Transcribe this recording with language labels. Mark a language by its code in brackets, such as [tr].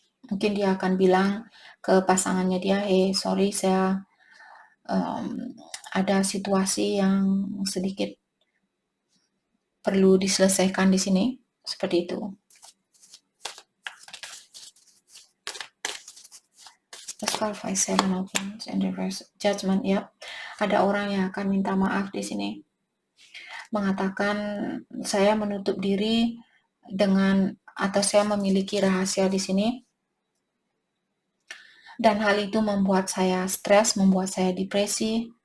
[id] Mungkin dia akan bilang ke pasangannya dia, sorry, saya ada situasi yang sedikit perlu diselesaikan di sini, seperti itu. [en] Let's clarify 7 of Wands and reverse judgment. [id] Ya, ada orang yang akan minta maaf di sini, mengatakan saya menutup diri dengan, atau saya memiliki rahasia di sini, dan hal itu membuat saya stres, membuat saya depresi.